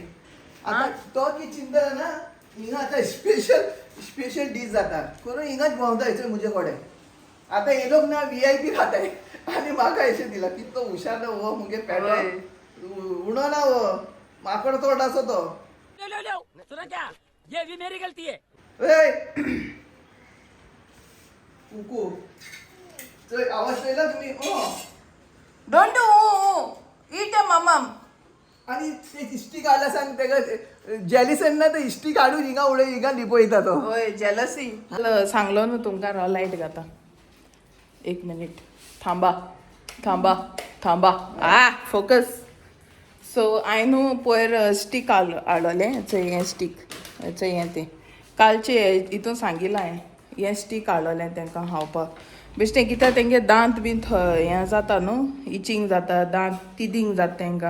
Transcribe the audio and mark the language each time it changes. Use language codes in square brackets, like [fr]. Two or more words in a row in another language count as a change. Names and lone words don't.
[kok] आतां तो की चिंता ना हिंगा आतां स्पेशल डीश जाता करून हिंगाच भोंवता चोय म्हजे कडेन. आतां हे लोक ना VIP खाताय आनी म्हाका अशें दिला कितलो हुशार ना हो मुगे पेटो हय. उडो ना हो माकड तोड आसो तो. [hi] सुना क्या ये भी मेरी गलती है. [kok] ए कुकू चोय आवाज येयला तुमी [en] don't do it mamam. [kok] आणि ते इश्टी काढला सांग तेका जेलिसन ना ते इश्टी काढून हिंगा उडय हिंगा लिपयता तो. होय जेलसी. सांगलो न्हू तुमकां रो लायट घाता. 1 मिनिट थांबा फोकस. सो हांवें न्हू पयर स्टीक हाडलें चोय हें स्टीक चोय हें तें कालचे हितून सांगिलां हांवें हें स्टीक हाडलें तांकां खावपाक बेश्टें कित्याक तेंगे दांत बीन हें जाता न्हू इचींग जाता दांत तिदींग जाता तांकां.